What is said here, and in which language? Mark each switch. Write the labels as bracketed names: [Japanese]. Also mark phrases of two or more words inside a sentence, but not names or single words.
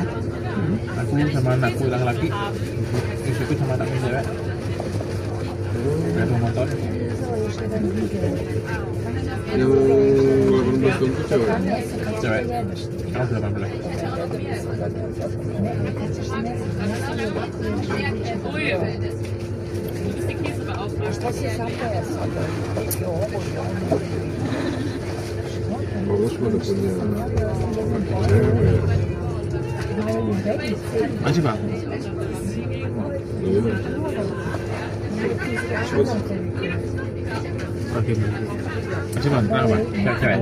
[Indonesian] Aku sama anakku yang laki, istriku sama anakku cewek. Ada motor. Yang 18 tahun itu cewek. Cewek. Kamu 18. Ui. [German] Du bist die Käsebeauftragte. [Indonesian] Bagus udah punya cewek. Masih bang? Iya. Terus Oke. Masih bang? Kenapa? Cewek?